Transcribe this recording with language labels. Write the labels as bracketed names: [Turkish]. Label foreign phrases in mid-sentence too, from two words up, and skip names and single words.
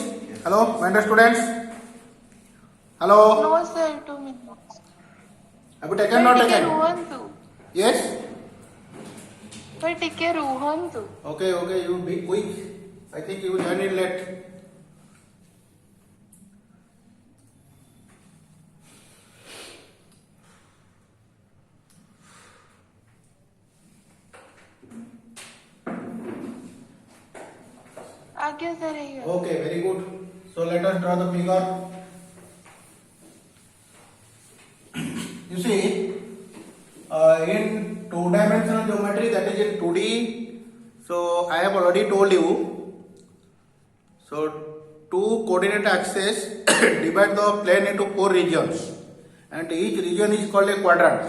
[English] Hello, my dear students. Hello. No sir, 2 minutes. Have you taken not taken? [Odia] ରୁହନ୍ତୁ [English] Yes. [Odia] ସାର୍ ଟିକେ ରୁହନ୍ତୁ [English] Okay, okay. You be quick. I think you join in late. [Odia] ଆଜ୍ଞା ସାର୍ ହେଇଗଲା [English] Okay, very good. So let us draw the figure. You see, in two-dimensional geometry, that is in 2D. So I have already told you. So two coordinate axes divide the plane into 4 regions, and each region is called a quadrant.